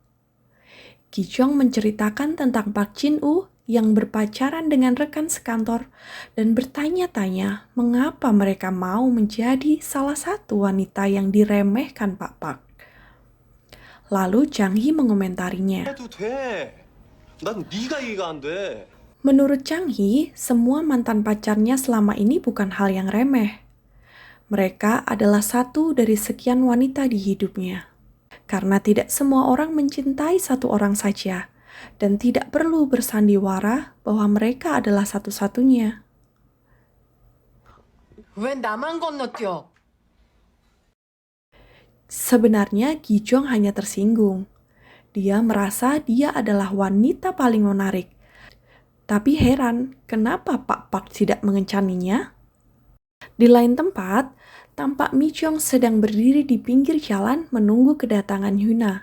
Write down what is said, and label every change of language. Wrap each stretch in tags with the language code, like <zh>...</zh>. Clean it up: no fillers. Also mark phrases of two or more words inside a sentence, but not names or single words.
<id>Ki Jong menceritakan tentang Pak Jin-woo yang berpacaran dengan rekan sekantor dan bertanya-tanya mengapa mereka mau menjadi salah satu wanita yang diremehkan Pak Pak. Lalu Chang Hee mengomentarinya.</id> <ko>해도 돼. 난 네가 이해가 안 돼.</ko> <id>Menurut Chang Hee, semua mantan pacarnya selama ini bukan hal yang remeh. Mereka adalah satu dari sekian wanita di hidupnya. Karena tidak semua orang mencintai satu orang saja, dan tidak perlu bersandiwara bahwa mereka adalah satu-satunya.</id> <ko>왜 나만 건너뛰어?</ko> <id>Sebenarnya Gijong hanya tersinggung. Dia merasa dia adalah wanita paling menarik. Tapi heran, kenapa Pak Park tidak mengencaninya? Di lain tempat, tampak Mi Jong sedang berdiri di pinggir jalan menunggu kedatangan Hyuna.</id>